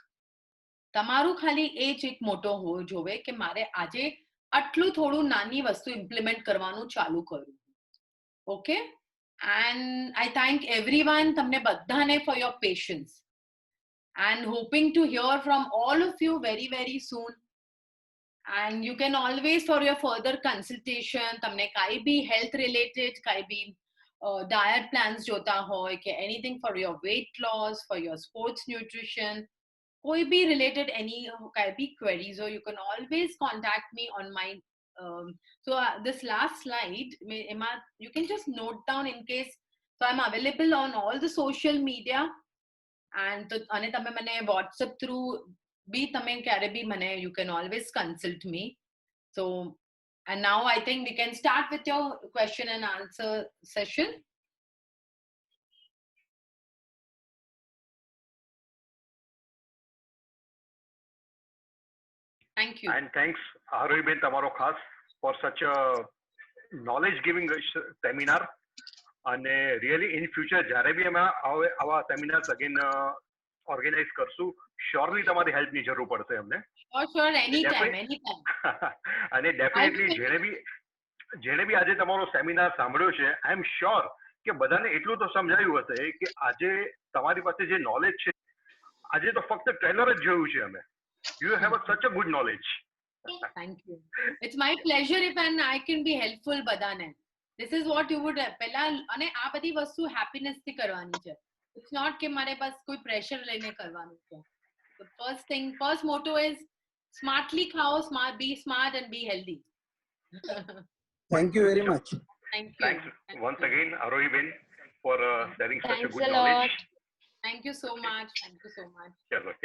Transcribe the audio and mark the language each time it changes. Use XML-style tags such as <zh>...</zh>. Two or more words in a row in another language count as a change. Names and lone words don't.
<gu>તમારું ખાલી એ જ એક મોટો હોવો જોવે કે મારે આજે આટલું થોડું નાની વસ્તુ ઇમ્પ્લિમેન્ટ કરવાનું ચાલુ કરું.</gu> <en>okay, and I thank everyone,</en> <gu>તમને બધાને</gu> <en>for your patience, and hoping to hear from all of you very very soon. And you can always for your further consultation,</en> <gu>તમને કાઈ બી</gu> <en>health related</en> <gu>કાઈ બી</gu> <en>diet plans</en> <gu>જોતા હોય કે</gu> <en>anything for your weight loss, for your sports nutrition,</en> <gu>કોઈ બી</gu> <en>related any</en> <gu>કાઈ બી</gu> <en>queries, or you can always contact me on my this last slide એમાં you can just note down in case. So I'm available on all the social media, and</en> <gu>અને તમે મને</gu> <en>WhatsApp through be</en> <gu>તમે ક્યારે બી મને</gu> <en>you can always consult me. So, and now I think we can start with your question and answer session. Thank you. And thanks આરોહીબેન</en> <gu>તમારો ખાસ</gu> <en>for such a knowledge giving seminar.</en> <gu>અને</gu> <en>really in future</en> <gu>જ્યારે બી અમે આવા સેમિનાર્સ અગેન ઓર્ગેનાઇઝ કરશું, શ્યોરલી તમારી હેલ્પની જરૂર પડશે અમને.</gu> <en>Sure, anytime.</en> <gu>અને ડેફિનેટલી જેણે બી આજે તમારો સેમિનાર સાંભળ્યો છે,</gu> <en>I am sure</en> <gu>કે બધાને એટલું તો સમજાયું હશે કે આજે તમારી પાસે જે નોલેજ છે, આજે તો ફક્ત ટ્રેલર જ જોયું છે અમે.</gu> <en>You have such a good knowledge. Thank you. It's my pleasure if I can be helpful બધાને. This is what you would</en> <gu>પહેલા, અને આ બધી વસ્તુ હેપીનેસ થી કરવાની છે.</gu> <en>It's not</en> <gu>કે મારે બસ કોઈ પ્રેશર લઈને કરવાનું છે.</gu> <en>The first motto is smartly ખાઓ, be smart and be healthy. Thank you very much. Thank you. Thanks once again, Arohi-ben, for sharing such a Thanks good a knowledge. lot. Thank you so much. Thank you so much.</en>